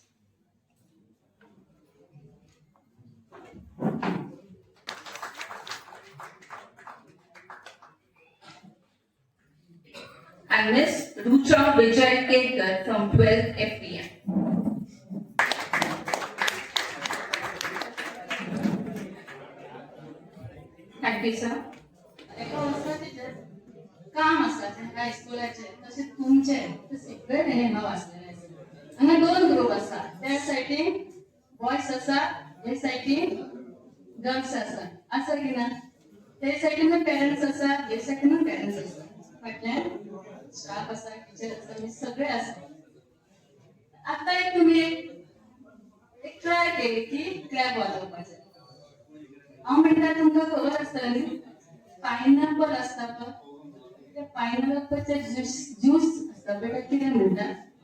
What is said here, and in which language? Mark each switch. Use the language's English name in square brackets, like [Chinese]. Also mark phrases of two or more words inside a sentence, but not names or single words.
[English] And Ms. Rucha Vijay Kerkar from 12th FPM. Thank you, sir. [Konkani] एका वर्षाचे काम असतात हायस्कुलाचे तसे तुमचे ते सगळे नेमा वाचलेले आसा हांगा दोन ग्रुप आसा त्या सायडीन बॉयज आसा हे सायडीन गर्ल्स आसा की ना ते सायडीन पेरेंट्स आसा हे सायडीन पेरेंट्स आसा फाटल्यान स्टाफ आसा टीचर आसा मी सगळे आसा आता एक तुम्ही एक ट्राय केली की क्लॅप वाजोवपाचे हांव म्हणटा तुमकां खबर आसता न्ही पायनॅपल असता पळय त्या पायनॅपलचे ज्यूस असता बेटा कितें म्हणटा